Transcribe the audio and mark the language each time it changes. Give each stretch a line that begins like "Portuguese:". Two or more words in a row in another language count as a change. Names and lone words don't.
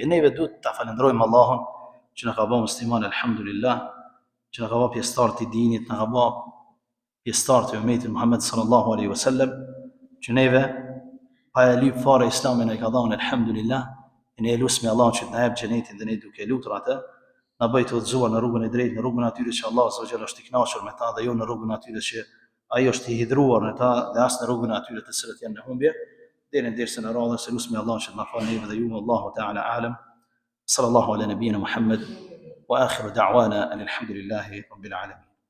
Albanian: E neve duhet ta falenderojmë Allahun që na ka bërë musliman, alhamdulillah, që na ka bërë pjesëtar të dinit, na ka bërë pjesëtar të ummetit Muhammed
Arabic: صلى الله عليه وسلم,
Albanian: që neve pa e lyp fare islamin e ka dhënë alhamdulillah, e ne elusmi Allahun që të na jap xhenetin dhe ne duke lutur atë, na bëj të udhëzuar në rrugën e drejtë, në rrugën atyre që Allah
Arabic: عز وجل
Albanian: është i kënaqur me ta dhe jo në rrugën atyre që ai është i hidhruar në ta dhe as në rrugën atyre të cilët janë në humbje. Deri në dersën e radhës, elusmi Allahun që të na falë neve dhe ju,
Arabic: الله تعالى أعلم. صلى الله على نبينا محمد وآخر دعوانا الحمد لله رب العالمين.